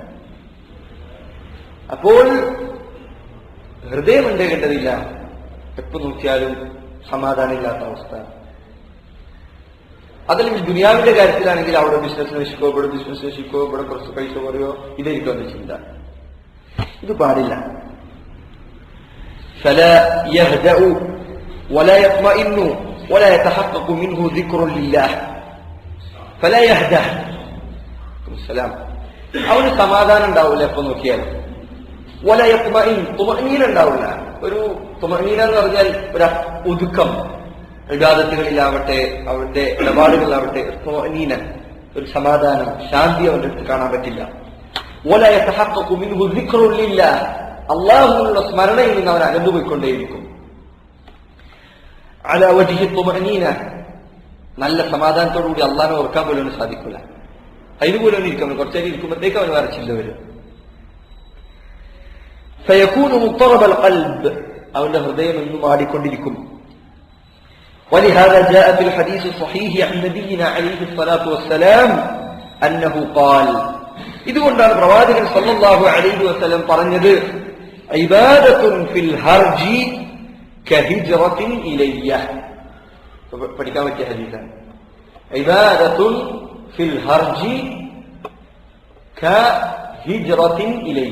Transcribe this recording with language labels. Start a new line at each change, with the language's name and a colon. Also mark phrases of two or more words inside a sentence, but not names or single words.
Malayalam: അപ്പോൾ ഹൃദയം ഉണ്ടാകേണ്ടതില്ല. എപ്പോ നോക്കിയാലും സമാധാനമില്ലാത്ത അവസ്ഥ. അതല്ലെങ്കിൽ ദുനിയാവിന്റെ കാര്യത്തിലാണെങ്കിൽ അവിടെ ബിസിനസ് നശിക്കോ, ഇവിടെ ബിസിനസ് നശിക്കോ, ഇവിടെ കുറച്ച് പൈസ കുറയോ, ഇതായിരിക്കും എന്ന ചിന്ത. ഇത് പാടില്ല.
Arabic: فلا يهدأ ولا يطمئن ولا يتحقق منه ذكر لله فلا يهدأ.
Malayalam: അവന് സമാധാനം ഉണ്ടാവില്ല എപ്പോ നോക്കിയാലും.
Arabic: ولا يطمئن,
Malayalam: തുമഅനീന ഉണ്ടാവില്ല. ഒരു തുമഅനീന എന്ന് പറഞ്ഞാൽ ഒരു ഒതുക്കം, ഇബാദത്തുകളിലാവട്ടെ അവന്റെ ഇടപാടുകളിലാവട്ടെ തുമഅനീന, ഒരു സമാധാനം, ശാന്തി അവന്റെ അടുത്ത് കാണാൻ പറ്റില്ല.
Arabic: ولا يتحقق منه ذكر لله,
Malayalam: അള്ളാഹുവിനുള്ള സ്മരണയിൽ നിന്ന് അവൻ അകന്നുപോയിക്കൊണ്ടേയിരിക്കും.
Arabic: على وجه الطمأنينة,
Malayalam: നല്ല സമാധാനത്തോടുകൂടി അള്ളാഹിനെ ഓർക്കാൻ പോലും സാധിക്കില്ല. അതിനുപോലും ഇരിക്കും, കുറച്ചേരി ഇരിക്കുമ്പോഴത്തേക്ക് അവന് വേറെ ചിന്ത വരും.
Arabic: فيكون مضطرب القلب,
Malayalam: അവന്റെ ഹൃദയം എന്നും ആടിക്കൊണ്ടിരിക്കും.
Arabic: ولهذا جاء في الحديث الصحيح عن نبينا عليه الصلاة والسلام أنه قال,
Malayalam: ഇതുകൊണ്ടാണ് പ്രവാചകൻ
Arabic: صلى الله عليه وسلم
Malayalam: പറഞ്ഞത്,
Arabic: عبادة في الهرج كهجرة إلي.
Malayalam: പഠിക്കാൻ പറ്റിയ ഹദീസാണ്.
Arabic: عبادة في الهرج كهجرة إلي.